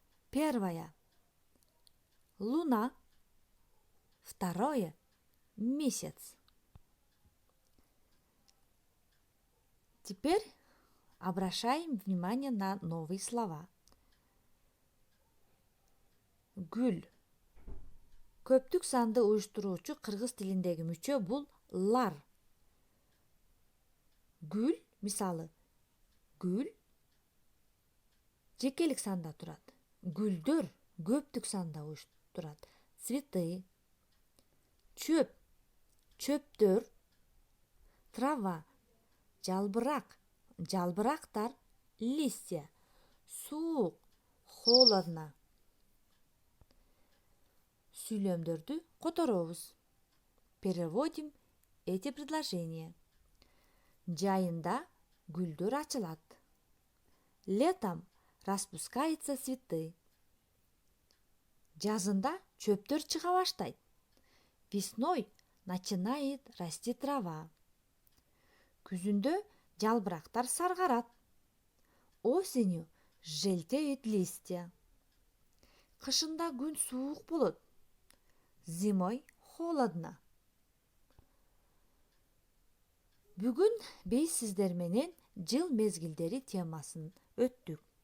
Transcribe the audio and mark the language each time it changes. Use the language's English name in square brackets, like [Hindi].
[Russian] Первое – луна, второе – месяц. Теперь обращаем внимание на новые слова. [Kyrgyz] Гүл. Көптүк санды уюштуруучу кыргыз тилиндеги мүчө бул лар. Гүл, мисалы, гүл жекелик санда турат. Гүлдөр көптүк санда турат. Цветы. Чөп, чөптөр. Трава, жалбырак, жалбырактар. [Russian] Листья, суук, холодно. [Kyrgyz] Сүйлөмдөрдү которобуз. [Russian] Переводим эти предложения. [Kyrgyz] Жайында гүлдөр ачылат. [Russian] Летом распускаются цветы. [Kyrgyz] Жазында чөптөр чыга баштайт. [Russian] Весной начинает расти трава. [Kyrgyz] Күзүндө жалбырактар саргарат. [Russian] Осенью желтеют листья. [Kyrgyz] Кышында күн суук болот. [Russian] Зимой холодно. [Kyrgyz] Бүгүн биз сиздер менен жыл мезгилдери темасын өттүк.